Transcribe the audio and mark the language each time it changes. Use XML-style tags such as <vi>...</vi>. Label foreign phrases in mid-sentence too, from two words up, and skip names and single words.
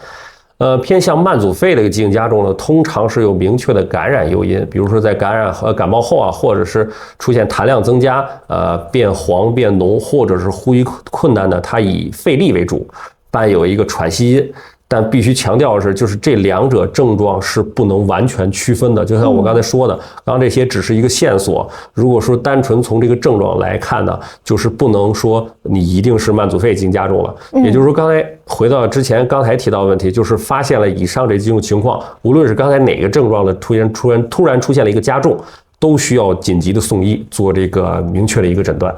<zh>偏向慢阻肺的一个疾病加重呢，通常是有明确的感染诱因，比如说在感冒后啊，或者是出现痰量增加，变黄变浓，或者是呼吸困难呢，它以费力为主，伴有一个喘息音。但必須強調的是，就是這兩者症狀是不能完全區分的。就像我剛才說的，剛剛這些只是一個線索。如果說單純從這個症狀來看呢，就是不能說你一定是慢阻肺疾病加重了。也就是說，剛才回到之前剛才提到的問題，就是發現了以上這幾種情況，無論是剛才哪個症狀的突然出現了一個加重，都需要緊急的送醫做這個明確的一個診斷。</zh>